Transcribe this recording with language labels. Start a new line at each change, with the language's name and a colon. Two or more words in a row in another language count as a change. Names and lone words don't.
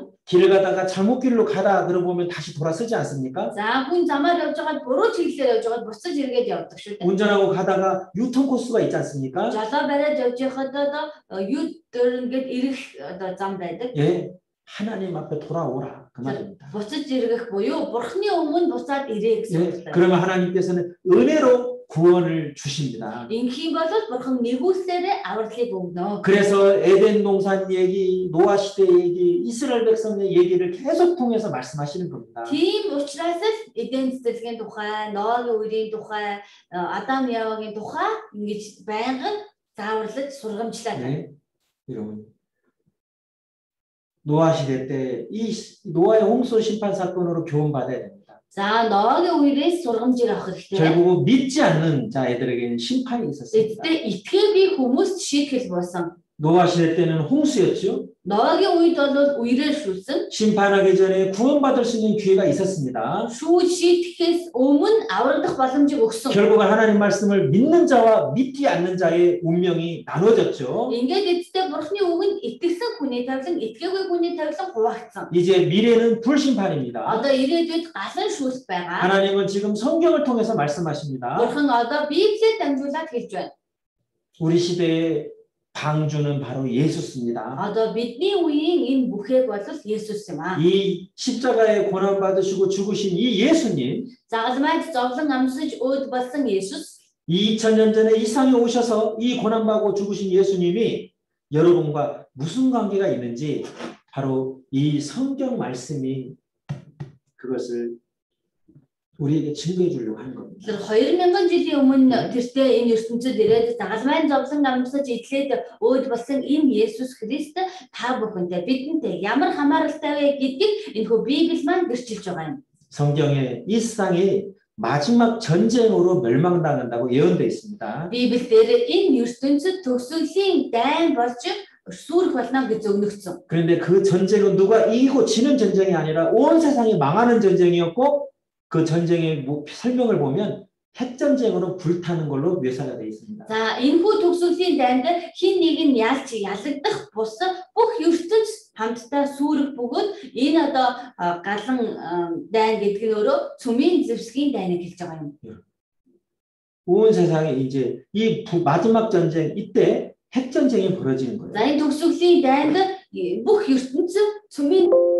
Korean: 길을 가다가 잘못 길로 가다 그러면 다시 돌아서지 않습니까?
Mongolian: За хүн замаар явж байгаад буруу чиглэлээр явж байгаад буцаж эргээд явдаг шүү дээ.
Korean: 운전하고 가다가 유턴 코스가 있지 않습니까?
Mongolian: Жолоо бариад явж байхад одоо юу дөр ингээд ирэх одоо зам байдаг.
Korean: 예, 하나님 앞에 돌아오라 그 말입니다.
Mongolian: буцаж эргэх буюу бурхны өмнө буцаад ирээ гэсэн үг.
Korean: 예, 그러면 하나님께서는 은혜로 구원을 주십니다.
Mongolian: Инхийн бол бурхан нэгүслээрээ авралыг өгнө.
Korean: 그래서 에덴 동산 얘기, 노아 시대 얘기, 이스라엘 백성의 얘기를 계속 통해서 말씀하시는 겁니다.
Mongolian: Тийм учраас л эден цэцэрлэгийн тухай, Ноагийн үеийн тухай, Адам Явагийн тухай ингэж байнгын зааварлаж сургамжлаад байна.
Korean: 네, 여러분. 노아 시대 때 이 노아의 홍수 심판 사건으로 교훈받아야 됩니다.
Mongolian: За Ноагийн үеэс сургамжийг авах хэрэгтэй.
Korean: 결국 믿지 않는 자애들에게는 심판이 있었습니다.
Mongolian: Эцэстээ итгээгүй хүмүүст шийтгэл болсон.
Korean: 노아 시대 때는 홍수였죠.
Mongolian: Ноагийн үед бол үерээр шүүлсэн.
Korean: 심판하기 전에 구원받을 수 있는 기회가 있었습니다.
Mongolian: Шүүд шийтгэхээс өмнө аврагдах боломжийг өгсөн.
Korean: 결국은 하나님 말씀을 믿는 자와 믿지 않는 자의 운명이 나눠졌죠.
Mongolian: Ингээд эцэстээ бурхны үгэнд итгэсэн хүний тавилан, итгээгүй хүний тавилан хуваагдсан.
Korean: 이제 미래는 불심판입니다.
Mongolian: Одоо ирээдүйд галан шүүлт байгаа.
Korean: 하나님은 지금 성경을 통해서 말씀하십니다.
Mongolian: Бурхан одоо Библиэд дамжуулаад хэлж байна.
Korean: 우리 시대의 방주는 바로 예수입니다.
Mongolian: Одоо бидний үеийн энэ бүхээг бол Есүс юм аа.
Korean: 이 십자가에 고난 받으시고 죽으신 이 예수님,
Mongolian: Загалмайд зовлон амсаж өөд болсон Есүс
Korean: 2000년 전에 이 땅에 오셔서 이 고난 받고 죽으신 예수님이 여러분과 무슨 관계가 있는지 바로 이 성경 말씀이 그것을 우리에게 증거해 주려고 하는 겁니다.
Mongolian: Тэр 2000 жилийн өмнө тэртээ энэ ертөнцид ирээд загалмайн зовлон амсаж итлээд өөд болсон энэ Есүс Христ та бүхэнтэй бидэнтэй ямар хамааралтай вэ гэдгийг энэхүү Библи маань гэрчилж байгаа юм.
Korean: 성경에 이 세상이 마지막 전쟁으로 멸망당한다고 예언되어 있습니다.
Mongolian: Библиэр энэ ертөнцид төгсгөлийн дайн болж сүрэх болно гэж өгнөгдсөн.
Korean: 그런데 그 전쟁은 누가 이기고 지는 전쟁이 아니라 온 세상이 망하는 전쟁이었고 그 전쟁의 설명을 보면 핵전쟁으로 불타는 걸로 묘사가 되어 있습니다.
Mongolian: За энэхүү төгсгөлийн дайнд хин нэг нь ялч ялагдах бус бүх ертөнц хамтдаа сүрэх бөгөөд энэ одоо галан дайн гэдэг нь өөрөө цөмийн зэвсгийн дайныг хэлж байгаа юм.
Korean: 온 세상에 이제 이 마지막 전쟁 이때 핵전쟁이 벌어지는 거예요.
Mongolian: За энэ төгсгөлийн дайнд бүх ертөнц цөмийн